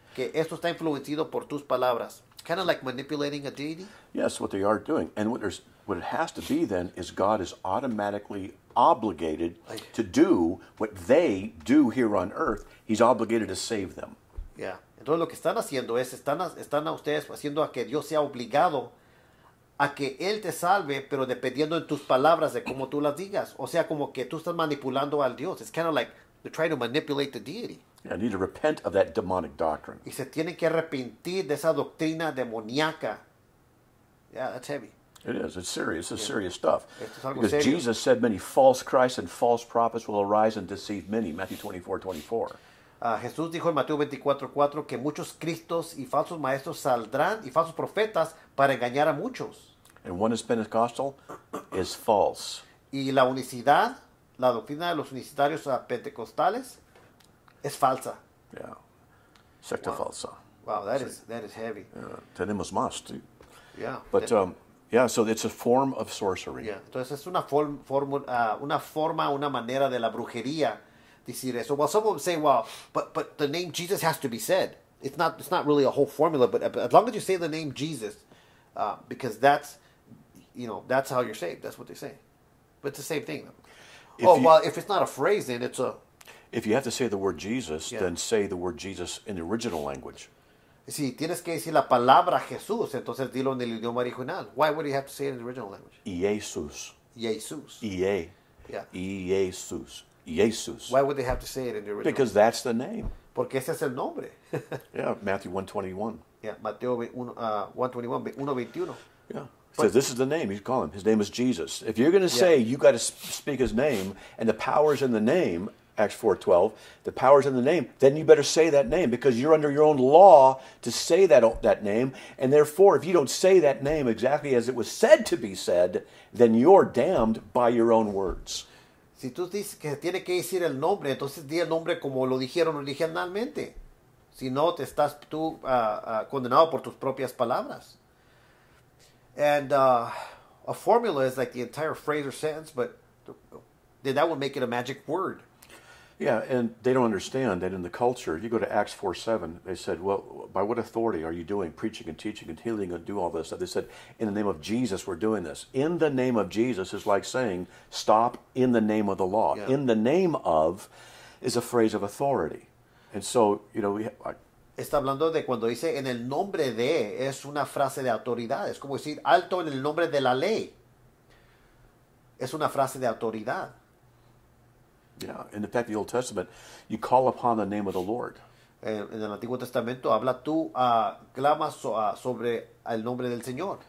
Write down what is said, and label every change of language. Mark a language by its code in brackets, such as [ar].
[es] Que esto está influenciado por tus palabras. [en] Kind of like manipulating a deity? Yes, what they are doing. And what it has to be then is God is automatically obligated to do what they do here on earth. He's obligated to save them. Yeah. [es] Entonces lo que están haciendo es, están a ustedes haciendo a que Dios sea obligado a que Él te salve, pero dependiendo de tus palabras, de cómo tú las digas. O sea, como que tú estás manipulando al Dios. [en] It's kind of like they're trying to manipulate the deity. Yeah, need to repent of that demonic doctrine. [es] Y se tienen que arrepentir de esa doctrina demoníaca. [en] Yeah, that's heavy. It is. It's serious. It's serious stuff. Because [es] serio. [en] Jesus said many false Christs and false prophets will arise and deceive many. Matthew 24:24. [es] Jesús dijo en Mateo 24:4 que muchos cristos y falsos maestros saldrán y falsos profetas para engañar a muchos. [en] And one is Pentecostal is false. [es] Y la unicidad, la doctrina de los unicitarios pentecostales es falsa. Yeah. Secta falsa. [en] Wow, that is heavy. [es] Tenemos más. [en] Yeah. But yeah, so it's a form of sorcery. Yeah. [es] Entonces es una forma, una manera de la brujería decir eso. [en] Well, some will say, well, but the name Jesus has to be said. It's not really a whole formula, but as long as you say the name Jesus, because that's how you're saved. That's what they say. But it's the same thing. If it's not a phrase, then it's a... If you have to say the word Jesus, then say the word Jesus in the original language. [es] Si tienes que decir la palabra Jesús, entonces dilo en el idioma original. [en] Why would you have to say it in the original language? [es] Jesús. Jesús. [en] Yeah. Jesús. Jesus. Why would they have to say it in the original? Because that's the name. [es] Porque ese es el nombre. [en] Yeah, Matthew 1:21. [es] Yeah, Mateo 1:21. [en] Yeah. So this is the name he's calling him. His name is Jesus. If you're going to say you got to speak his name and the power's in the name, Acts 4:12, the power's in the name, then you better say that name because you're under your own law to say that name. And therefore, if you don't say that name exactly as it was said to be said, then you're damned by your own words. [es] Si tú dices que tiene que decir el nombre, entonces di el nombre como lo dijeron originalmente. Si no, te estás tú condenado por tus propias palabras. [en] And a formula is like the entire phrase or sentence, but then that would make it a magic word. Yeah, and they don't understand that in the culture, you go to Acts 4:7, they said, well, by what authority are you doing preaching and teaching and healing and do all this? They said, in the name of Jesus, we're doing this. In the name of Jesus is like saying, stop in the name of the law. Yeah. In the name of is a phrase of authority. And so, [es] Está hablando de cuando dice en el nombre de, es una frase de autoridad. Es como decir alto en el nombre de la ley. Es una frase de autoridad. [en] yeah, in fact, the Old Testament, you call upon the name of the Lord. [es] En el Antiguo Testamento habla tú, clamas sobre el nombre del Señor.